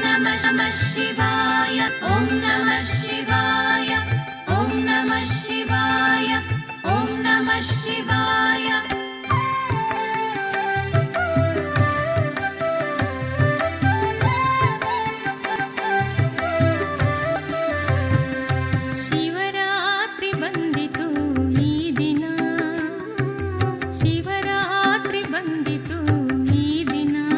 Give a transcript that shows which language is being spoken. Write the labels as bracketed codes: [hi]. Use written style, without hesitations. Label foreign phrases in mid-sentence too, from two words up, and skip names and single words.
[sa] ಶಿವಾಯ ಓಂ ನಮಃ ಶಿವಾಯ ಓಂ ನಮಃ ಶಿವಾಯ ಓಂ ನಮಃ ಶಿವಾಯ. [kn] ಶಿವರಾತ್ರಿ ಬಂದಿತು ಈ ದಿನ, ಶಿವರಾತ್ರಿ ಬಂದಿತು ಈ ದಿನ,